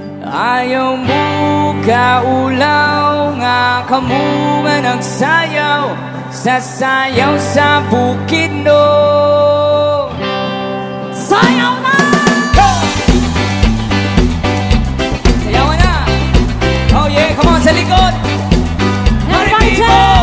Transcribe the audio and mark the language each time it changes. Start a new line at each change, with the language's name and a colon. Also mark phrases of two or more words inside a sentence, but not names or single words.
Hiligaynon: Ayaw mo kaulaw, nga kamo nga nagsayaw, sasayaw sa bukid no. Sayaw na! Go! Sayaw na!
English: Oh yeah, come on
Hiligaynon: sa likod!
English: Party people!